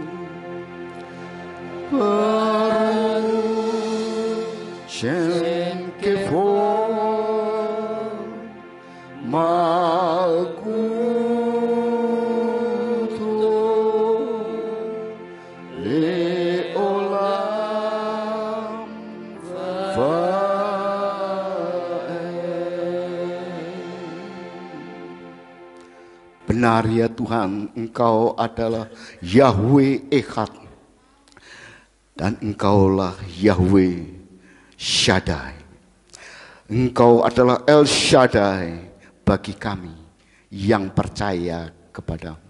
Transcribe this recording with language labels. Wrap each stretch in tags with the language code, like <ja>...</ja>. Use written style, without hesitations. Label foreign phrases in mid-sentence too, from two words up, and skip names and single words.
<he>ברוך שם כבוד מלכותו לעולם ועד.</he> <id>Benar ya Tuhan, Engkau adalah</id> <he>יהוה אחד,</he> <id>dan Engkaulah</id> <he>יהוה שדי.</he> <id>Engkau adalah</id> <he>אל שדי</he> <id>bagi kami yang percaya kepadamu.</id>